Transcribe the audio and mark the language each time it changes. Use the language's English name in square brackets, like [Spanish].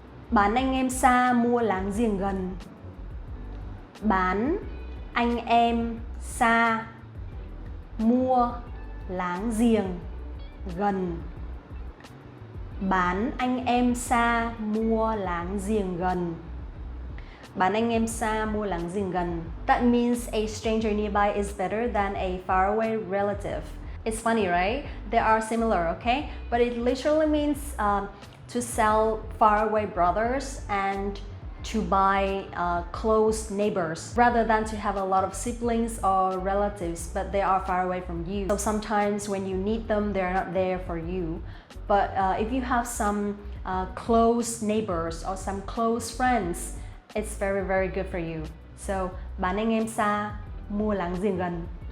[Vietnamese] Bán anh em xa, mua láng giềng gần. Bán anh em xa, mua láng giềng gần. Bán anh em xa, mua láng giềng gần. Bán anh em xa, mua láng giềng gần. [English] That means a stranger nearby is better than a faraway relative. It's funny, right? They are similar, okay? But it literally means to sell faraway brothers and to buy close neighbors, rather than to have a lot of siblings or relatives, but they are far away from you. So sometimes when you need them, they're not there for you. But if you have some close neighbors or some close friends, it's very, very good for you. So, [Vietnamese] bán anh em xa, mua láng giềng gần.